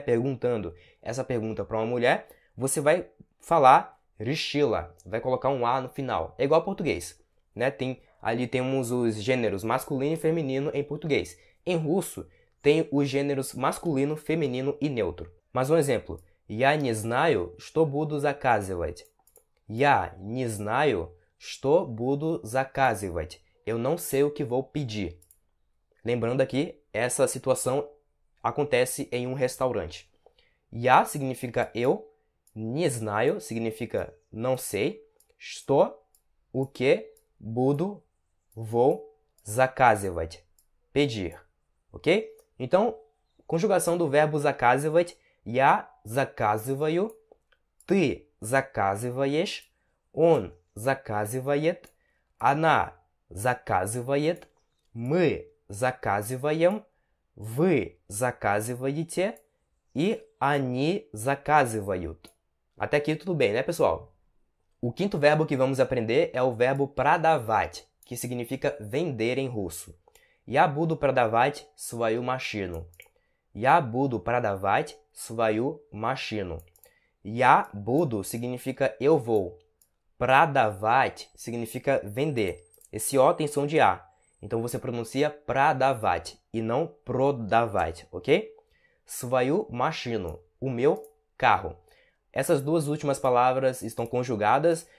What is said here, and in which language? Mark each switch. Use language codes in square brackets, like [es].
[pt] Perguntando essa pergunta para uma mulher, você vai falar решила. Vai colocar um A no final. É igual ao português, né? Ali temos os gêneros masculino e feminino em português. Em russo, tem os gêneros masculino, feminino e neutro. Mas um exemplo. [ru] Я не знаю, что буду заказывать. Я не знаю, что буду заказывать. [pt] Eu não sei o que vou pedir. Lembrando aqui, essa situação acontece em um restaurante. Я significa eu, [ru] не знаю [pt] significa não sei, что, o que, буду, vou, заказывать, pedir. Ok? Então, conjugação do verbo заказывать. [ru] Я заказываю, ты заказываешь, он заказывает, она заказывает, мы заказываем, вы заказываете e они заказывают. [pt] Até aqui tudo bem, né, pessoal? O quinto verbo que vamos aprender é o verbo продавать, que significa vender em russo. [ru] Я буду продавать свою машину. Я буду продавать свою машину. Я буду [pt] significa eu vou. Продавать significa vender. Esse O tem som de A. Então você pronuncia продавать e não продавать, ok? [ru] Свою машину, [pt] o meu carro. Essas duas últimas palavras estão conjugadas.